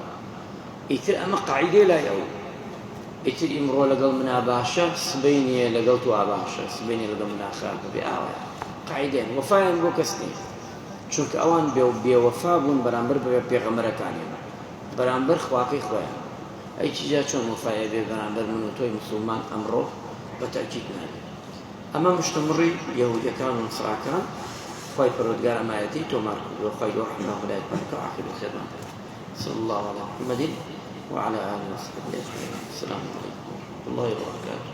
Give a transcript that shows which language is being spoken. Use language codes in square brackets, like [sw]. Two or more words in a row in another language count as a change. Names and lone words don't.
[ckb] ئیتر ئەمە قاعیدەی لای ئەو، ئیتر ئیمڕۆ لەگەڵ منا باشە سبەی نییە لەگەڵ توا باشە، سبەی نییە لەگەڵ منا خراپە، بێ ئاوایە قاعیدەیان وەفایان بۆ کەس نییە، چونکە ئەوان بێوەفا بوون بەرامبەر بە پێغەمبەرەکانیان، بەرامبەر خواکەی خۆیان. ئەی چیجا چۆن وەفایە بێ بەرامبەر من و تۆی موسڵمان ئەمڕۆ؟ بەتەکید نابێت. ئەمە مشتومڕی یەهودیەکان و نەسڕاکان خوای پەروەردگار ئەمایەتی تۆمار کردووە، خوای گەورە ڕەحمەه و هیدایەت بکە و عاقبەت خێرمان بێت. [ar] صلى الله على محمد وعلى آله وصحبه أجمعين. السلام عليكم ورحمة الله وبركاته.